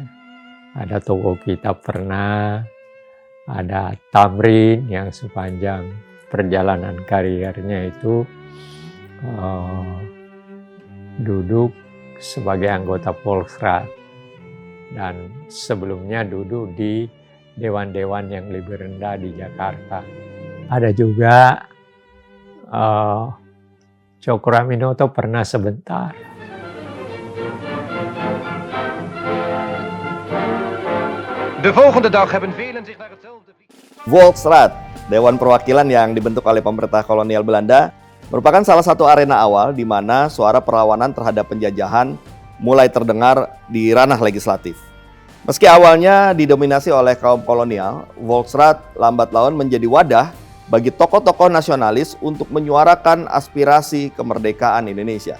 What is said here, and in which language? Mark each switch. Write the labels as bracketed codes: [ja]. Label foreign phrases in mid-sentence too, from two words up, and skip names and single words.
[id] Ada tokoh kita pernah, ada Tamrin yang sepanjang perjalanan karirnya itu duduk sebagai anggota Volksraad dan sebelumnya duduk di dewan-dewan yang lebih rendah di Jakarta. Ada juga Cokroaminoto pernah sebentar. [nl] De volgende dag hebben velen zich naar hetzelfde. [id] Volksraad Dewan Perwakilan yang dibentuk oleh pemerintah kolonial Belanda merupakan salah satu arena awal di mana suara perlawanan terhadap penjajahan mulai terdengar di ranah legislatif. Meski awalnya didominasi oleh kaum kolonial, Volksraad lambat laun menjadi wadah bagi tokoh-tokoh nasionalis untuk menyuarakan aspirasi kemerdekaan Indonesia.